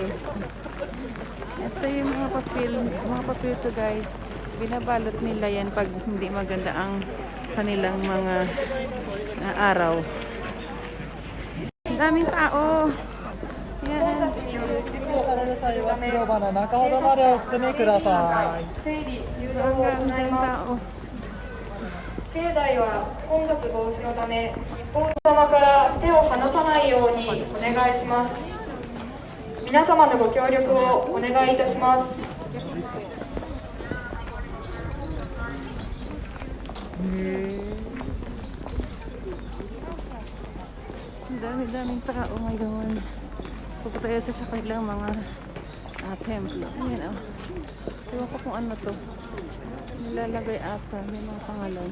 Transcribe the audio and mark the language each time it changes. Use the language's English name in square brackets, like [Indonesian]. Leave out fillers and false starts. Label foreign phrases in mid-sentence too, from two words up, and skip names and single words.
[Filipino] Ito yung mga papel to guys. Binabalot nila yan pag hindi maganda ang kanilang mga araw. Daming tao. Yan. [Japanese] される際は広場の中ほどまでお進みください。整理誘導を [Filipino] Parang [Japanese] 行 [Filipino] ang [Japanese] い [Filipino] daming [Japanese] ます。 [Filipino] tao. [Japanese] 境内は混雑防止のため、お客様から手を離さないようにお願いします。皆様のご協力をお願いいたします。 [Filipino] Ang dami-daming tao ngayon. Pupunta tayo sa kanilang mga templo. Ayan o. Ewan ko kung ano to. Nilalagay ata. May mga pangalan.